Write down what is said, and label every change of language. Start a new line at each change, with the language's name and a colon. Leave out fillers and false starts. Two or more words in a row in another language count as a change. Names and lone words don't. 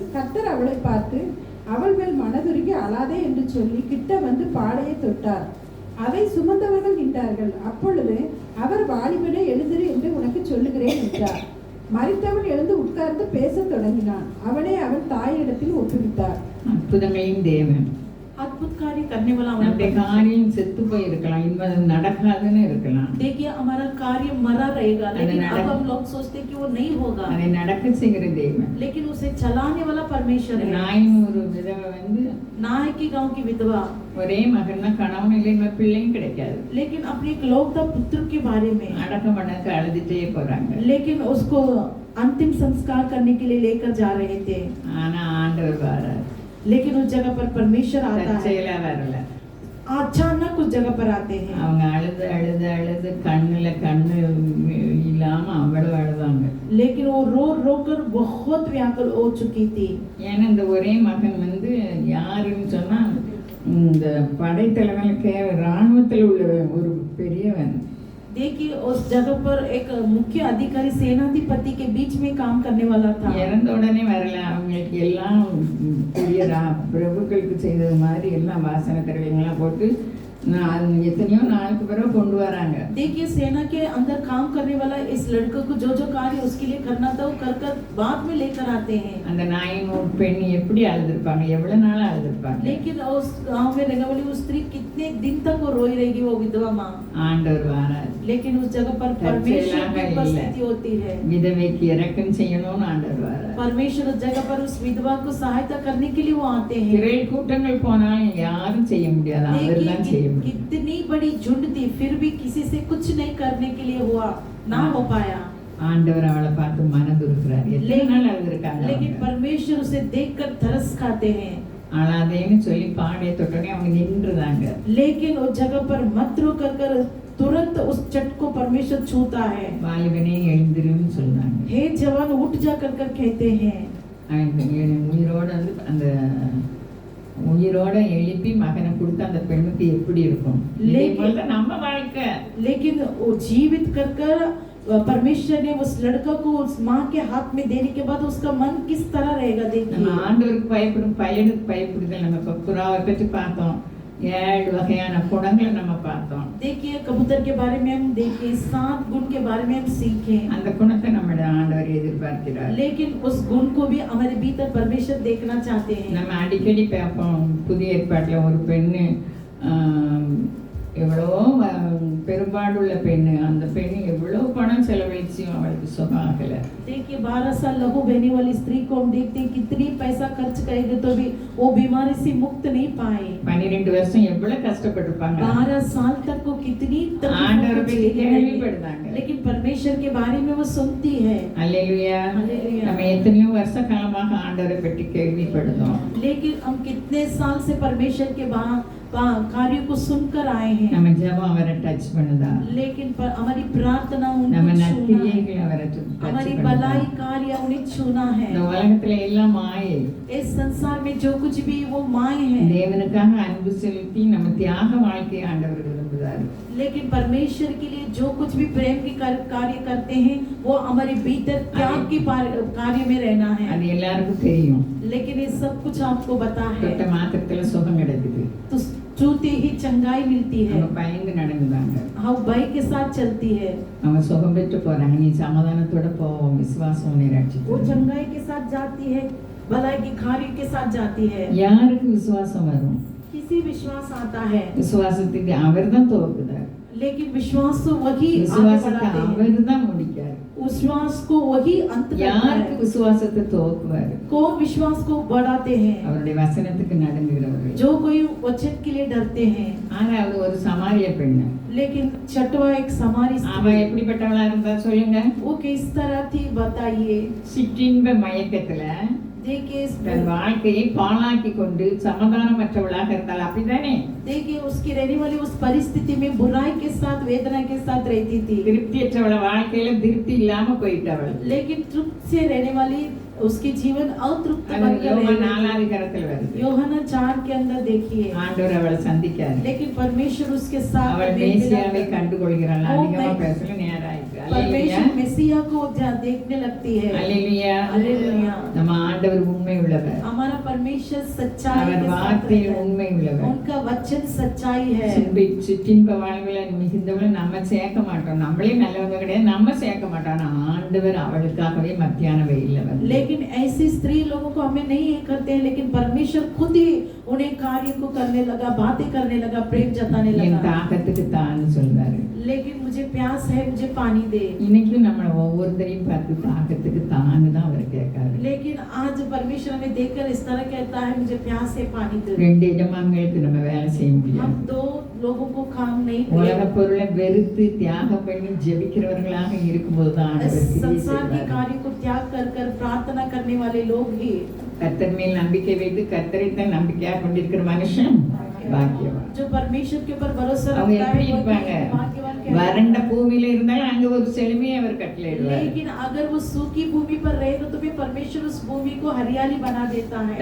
Tamil: கர்த்தர் அவளை பார்த்து அவள் மேல் மனதுருகி அழாதே என்று சொல்லி கிட்ட வந்து பாடையை தொட்டார். அதை சுமந்தவர்கள் நின்றார்கள். அப்பொழுது அவர் வாலிபனே எழுந்திரு என்று உனக்கு சொல்லுகிறேன் என்றார். மரித்தவன் எழுந்து உட்கார்ந்து பேசத் தொடங்கினான். அவனை அவன் தாயிடத்தில் ஒப்புவித்தார். அற்புதங்களின் தேவன்.
Hindi: अद्भुत कार्य करने वाला
Tamil: நம்முடைய
Hindi: हमारा
Tamil: காரியம் செத்து போய் இருக்கலாம், இன்னும் நடக்காதுன்னு இருக்கலாம்.
Hindi: देखिए हमारा कार्य मरा रहेगा, लेकिन अरे अब हम लोग सोचते हैं कि वो नहीं होगा,
Tamil: அதை நடக்க செய்கிற தேவன்.
Hindi: लेकिन उसे चलाने वाला परमेश्वर है।
Tamil: நாயின் ஒரு விதவை வந்து
Hindi: नाय की गांव की विधवा,
Tamil: ஒரே மகன் தான், கணவன் இல்லை, பிள்ளையும் கிடைக்காது.
Hindi: लेकिन अपने एक लौता पुत्र के बारे में
Tamil: அடக்கம் பண்ணக்கு அழுதுட்டே போறாங்க.
Hindi: लेकिन उसको अंतिम संस्कार करने के लिए लेकर जा रहे थे,
Tamil: ஆனா ஆண்டவர் வரார்.
Hindi: लेकिन उस जगह पर परमेश्वर आता है,
Tamil: தற்செயலா வரல.
Hindi: अचानक उस जगह पर आते हैं।
Tamil: அவங்க அழுது அழுது அழுது கண்ணுல கண்ணு இல்லாம அவ்வளவு அழுதாங்க.
Hindi: लेकिन वो रो रो कर बहुत व्याकुल हो चुकी थी।
Tamil: ஏன்னா இந்த ஒரே மகன் வந்து யாருன்னு சொன்னா இந்த படைத்தலைவனுக்கு ராணுவத்தில் உள்ள ஒரு பெரியவன்.
Hindi: देखिए उस जगह पर एक मुख्य अधिकारी सेनाधिपति के बीच में काम करने वाला था।
Tamil: இறந்த உடனே வரல, அவங்களுக்கு எல்லாம் பெரிய பிரபுக்களுக்கு செய்தது மாதிரி எல்லாம் வாசனை திரவியங்கள்லாம் போட்டு எத்தனையோ நாளுக்கு பிறகு கொண்டு வராங்க.
Hindi: देखिए सेना के अंदर काम करने वाला इस लड़के को जो जो कार्य उसके लिए करना था वो कर कर बाद में लेकर आते हैं।
Tamil: அந்த நாயின் பெண் எப்படி அழுதுருப்பாங்க, எவ்வளவு நாள் அழுதுருப்பாங்க.
Hindi: लेकिन उस गांव में रहने वाली वो स्त्री कितने दिन तक वो रोई रहेगी, वो विधवा माँ।
Tamil: ஆண்டவர் வரார்.
Hindi: लेकिन उस जगह पर परमेश्वर की उपस्थिति होती है।
Tamil: விதவைக்கு இரக்கம் செய்யணும்னு ஆண்டவர் வரார்.
Hindi: परमेश्वर उस जगह पर उस विधवा को सहायता करने के लिए वो आते हैं।
Tamil: திரள் கூட்டங்கள் போனாலும் யாரும் செய்ய முடியாது, அவர்தான் செய்ய முடியும்.
Hindi: कितनी बड़ी झुंड थी फिर भी किसी से कुछ नहीं करने के लिए हुआ ना हो पाया।
Tamil: ஆண்டவர் அவளை பார்த்து மனதுருக்கிறார். எத்தனை நாள் அழுதுருக்காங்க.
Hindi: लेकिन परमेश्वर उसे देखकर तरस खाते हैं।
Tamil: அழாதேன்னு சொல்லி பாடைய தொட்டனே அவங்க நின்றுதாங்க.
Hindi: लेकिन उस जगह पर मत रो कर तुरंत उस चट को परमेश्वर छूता है।
Tamil: வாலிபனே எழுந்திருன்னு சொன்னாங்க.
Hindi: हे जवान उठ जा कर कहते हैं।
Tamil: உயிரோட வந்து அந்த உயிரோட எழுப்பி மகனை கொடுத்து அந்த பெண்ணுக்கு எப்படி இருக்கும் இதே போல தான் நம்ம வாழ்க்கை.
Hindi: लेकिन वो जीवित कर कर परमेश्वर ने उस लड़का को उस माँ के हाथ में देने के बाद उसका मन किस तरह रहेगा
Tamil: நம்ம
Hindi: देखिए।
Tamil: ஆண்டவருக்கு பயப்படும் பையனுக்கு பயப்படுதல். நம்ம இப்ப புறாவை பற்றி பார்த்தோம், 7 வகையான குணங்களை நம்ம பார்த்தோம்.
Hindi: देखिए कबूतर के बारे में हम देखे, 7 गुण के बारे में हम सीखे,
Tamil: அந்த குணத்தை நம்மளோட ஆண்டவர் எதிர்பார்க்கிறார்.
Hindi: लेकिन उस गुण को भी हमारे भीतर परमेश्वर देखना चाहते हैं।
Tamil: நம்ம அடிக்கடி பார்ப்போம், புதிய ஏற்பாட்டில் ஒரு பெண்ணு எவ்வளோ பெரும்பாடுள்ள பெண்ணு, அந்த பெண்ணு எவ்வளோ பணம் செலவழிச்சியும் அவளுக்கு சுகம் ஆகலை.
Hindi: देखिए 12 साल लहू बहने वाली स्त्री को हम देखते हैं कितनी पैसा खर्च करेंगे तो भी वो बीमारी से मुक्त नहीं पाए।
Tamil: 12 வருஷம் எவ்வளவு கஷ்டப்பட்டிருப்பாங்க.
Hindi: 12 साल तक वो कितनी
Tamil: ஆண்டவரை பற்றி
Hindi: तकलीफों
Tamil: கேள்விப்படுறாங்க.
Hindi: लेकिन परमेश्वर के बारे में वो सुनती है।
Tamil: அல்லேலூயா. அல்லேலூயா. நம்ம எத்தனையோ வருஷ காலமாக ஆண்டவரை பற்றி கேள்விப்படுறோம்.
Hindi: लेकिन हम कितने साल से परमेश्वर के कार्य को सुनकर आए हैं,
Tamil: நம்ம ஜெபம் அவரை டச் பண்ணுதா?
Hindi: लेकिन हमारी प्रार्थना
Tamil: நம்ம
Hindi: उनको छूना है,
Tamil: நற்கிரியைகள் அவரை டச்
Hindi: हमारी
Tamil: பண்ணுதா?
Hindi: भलाई कार्य उन्हें छूना है।
Tamil: இந்த உலகத்துல எல்லாம் மாயை.
Hindi: इस संसार में जो कुछ भी वो माय है,
Tamil: தேவனுக்காக அன்பு செலுத்தி நம்ம தியாக வாழ்க்கையை ஆண்டவர் விரும்புகிறார்.
Hindi: लेकिन परमेश्वर के लिए जो कुछ भी प्रेम की कार्य करते हैं वो हमारे भीतर त्याग की कार्य में रहना है।
Tamil: அது எல்லாருக்கும் தெரியும்.
Hindi: लेकिन ये सब कुछ आपको पता
Tamil: தொட்ட
Hindi: है,
Tamil: மாத்திரத்துல சுகம் கிடைக்குது.
Hindi: तो छूते ही चंगाई मिलती है।
Tamil: அவங்க பயந்து நடந்துதாங்க.
Hindi: हाँ भय के साथ चलती है,
Tamil: அவங்க சுகம் பெற்று போறாங்க. நீ சமாதானத்தோட போவோம், விசுவாசம் உன்னை
Hindi: वो
Tamil: ரட்சிக்கும்.
Hindi: चंगाई के साथ जाती है, भलाई की कार्य के साथ जाती है।
Tamil: யாருக்கு விசுவாசம் வரும்?
Hindi: किसी विश्वास आता है,
Tamil: விசுவாசத்துக்கு அவர்தான் துவக்குதார்.
Hindi: लेकिन विश्वास तो वही आगे
Tamil: விசுவாசத்தை
Hindi: बढ़ाते हैं,
Tamil: அவர்தான் முடிக்கார்.
Hindi: विश्वास को वही अंत करता
Tamil: யாருக்கு
Hindi: है।
Tamil: விசுவாசத்தை துவக்குவார்?
Hindi: कौन विश्वास को बढ़ाते हैं?
Tamil: அவருடைய வசனத்துக்கு நடுங்குகிறவர்கள்.
Hindi: जो कोई वचन के लिए डरते हैं।
Tamil: ஆனா அது ஒரு சமாரிய பெண்ணு.
Hindi: लेकिन छठवा एक समारी
Tamil: அவ
Hindi: स्त्री,
Tamil: எப்படிப்பட்டவளா இருந்தா சொல்லுங்க?
Hindi: वो किस तरह थी बताइए।
Tamil: சிற்றின்ப மயக்கத்துல
Hindi: देखिए
Tamil: தன் வாழ்க்கையை பாழாக்கி கொண்டு சமாதானமற்றவளாக இருந்தாள். அப்படிதானே?
Hindi: देखिए उसकी रहने वाली उस परिस्थिति में बुराई के साथ वेदना के साथ रहती थी,
Tamil: திருப்தியற்றவள வாழ்க்கையில திருப்தி இல்லாம போயிட்டவள்.
Hindi: लेकिन तृप्त से रहने वाली उसकी जीवन अतृप्त
Tamil: அது
Hindi: बनकर
Tamil: யோவான்
Hindi: रहती
Tamil: 4
Hindi: थी।
Tamil: அதிகாரத்துல வருது.
Hindi: यूहन्ना 4 के अंदर देखिए,
Tamil: ஆண்டவர் அவளை சந்திக்காரு.
Hindi: लेकिन परमेश्वर उसके साथ
Tamil: அவள்
Hindi: मेल
Tamil: மேசியாவை
Hindi: मिलाप
Tamil: கண்டு கொள்கிறாள். ஓ, அதிகமா மே- பேசல, நேரம் ஆயிடுச்சு. அல்லேலூயா.
Hindi: परमेश्वर मेसिया को देखने लगती है।
Tamil: அல்லேலூயா.
Hindi: हालेलुया।
Tamil: நம்ம ஆண்டவர் உண்மை உள்ளவர்.
Hindi: हमारा परमेश्वर सच्चाई
Tamil: அவர்
Hindi: के साथ
Tamil: வார்த்தையில்
Hindi: रहता है।
Tamil: உண்மை உள்ளவர்.
Hindi: उनका वचन सच्चाई है।
Tamil: சிற்றின்ப வாழ்வுல மிகுந்தவளை நம்ம சேர்க்க மாட்டோம். நம்மளே நல்லவங்க கிடையாது, நம்ம சேர்க்க மாட்டோம். ஆனா ஆண்டவர் அவளுக்காகவே மத்தியான வெயில்ல வந்து
Hindi: लेकिन ऐसी स्त्री लोगों को हमें नहीं करते हैं, लेकिन परमेश्वर खुद ही उन्हें कार्य को करने लगा, बातें करने लगा, प्रेम जताने
Tamil: என்
Hindi: लगा।
Tamil: தாகத்துக்கு தான் சொல்றாரு.
Hindi: लेकिन मुझे प्यास है, मुझे पानी दे।
Tamil: இன்னைக்கும் நம்ம ஒவ்வொருத்தரையும் பார்த்து தாகத்துக்கு தான் அவர் கேட்காரு.
Hindi: लेकिन आज परमेश्वर हमें देखकर इस तरह कहता है, मुझे प्यास है, पानी दे।
Tamil: 2 எஜமான்களுக்கு நம்ம வேலை செய்ய
Hindi: हम
Tamil: முடியாது.
Hindi: 2 लोगों को काम नहीं
Tamil: உலக
Hindi: करें।
Tamil: பொருளை வெறுத்து தியாகம் பண்ணி ஜெபிக்கிறவர்களாக இருக்கும்போது தான் ஆண்டவர் கிரியை
Hindi: संसार के
Tamil: செய்வார்.
Hindi: कार्य को त्याग कर कर प्रार्थना करने वाले लोग ही,
Tamil: கர்த்தர் மேல் நம்பிக்கை வைத்து கர்த்தரை தான் நம்பிக்கையா கொண்டிருக்கிற மனுஷன் பாக்கியவான்.
Hindi: जो परमेश्वर के ऊपर भरोसा
Tamil: அவங்க
Hindi: रखता
Tamil: எப்படி
Hindi: है, वो
Tamil: இருப்பாங்க?
Hindi: भाग्यवान कहलाता है।
Tamil: வறண்ட பூமியில இருந்தாலும் அங்க ஒரு செழுமையை அவர் கட்டளையிடுவார்.
Hindi: लेकिन अगर वो सूखी भूमि पर रहेगा तो भी परमेश्वर उस भूमि को हरियाली बना देता है।